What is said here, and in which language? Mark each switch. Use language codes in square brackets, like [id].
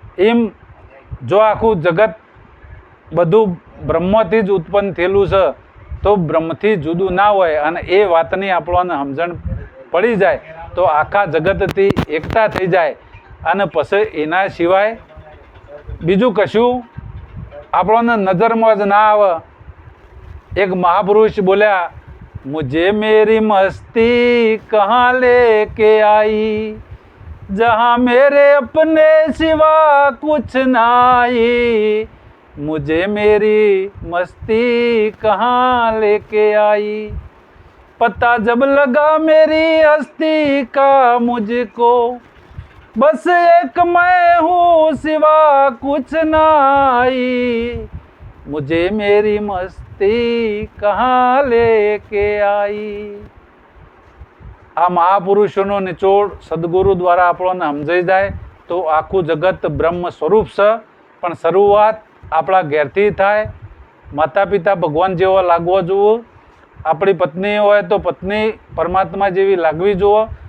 [gu] એમ જો આખું જગત બધું બ્રહ્મથી જ ઉત્પન્ન થયેલું છે તો બ્રહ્મથી જુદું ના હોય. અને એ વાતની આપણને સમજણ પડી જાય તો આખા જગતથી એકતા થઈ જાય. અને પછી એના સિવાય બીજું કશું આપણને નજરમાં જ ના આવે. એક મહાપુરુષ બોલ્યા, [hi] મુझे मेरी मस्ती कहाँ लेके आई, जहाँ मेरे अपने सिवा कुछ नाई, मुझे मेरी मस्ती कहाँ लेके आई, पता जब लगा मेरी हस्ती का मुझको, बस एक मैं हूँ सिवा कुछ नाई, मुझे मेरी मस्ती कहाँ लेके आई. [gu] આ મહાપુરુષોનો નિચોડ સદગુરુ દ્વારા આપણને સમજાઈ જાય તો આખું જગત બ્રહ્મ સ્વરૂપ છે. પણ શરૂઆત આપણા ઘેરથી થાય. માતા પિતા ભગવાન જેવો લાગવો જોઈએ. આપણી પત્ની હોય તો પત્ની પરમાત્મા જેવી લાગવી જોઈએ.